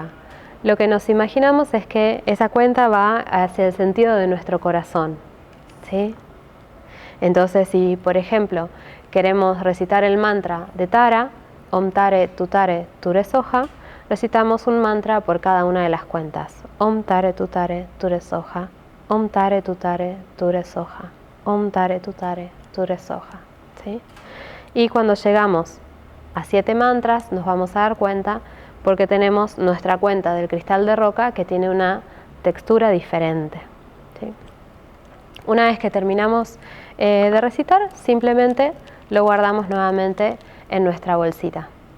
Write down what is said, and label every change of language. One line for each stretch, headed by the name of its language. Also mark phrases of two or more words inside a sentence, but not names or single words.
Spanish: Lo que nos imaginamos es que esa cuenta va hacia el sentido de nuestro corazón, ¿sí? Entonces, si por ejemplo queremos recitar el mantra de Tara,
Sanskrit: ॐ तारे तुत्तारे तुरे स्वाहा,
Spanish: recitamos un mantra por cada una de las cuentas.
Sanskrit: ॐ तारे तुत्तारे तुरे स्वाहा, ॐ तारे तुत्तारे तुरे स्वाहा, ॐ तारे तुत्तारे तुरे स्वाहा,
Spanish: ¿sí? Y cuando llegamos a 7 mantras nos vamos a dar cuenta porque tenemos nuestra cuenta del cristal de roca que tiene una textura diferente, ¿sí? Una vez que terminamos de recitar, simplemente lo guardamos nuevamente en nuestra bolsita.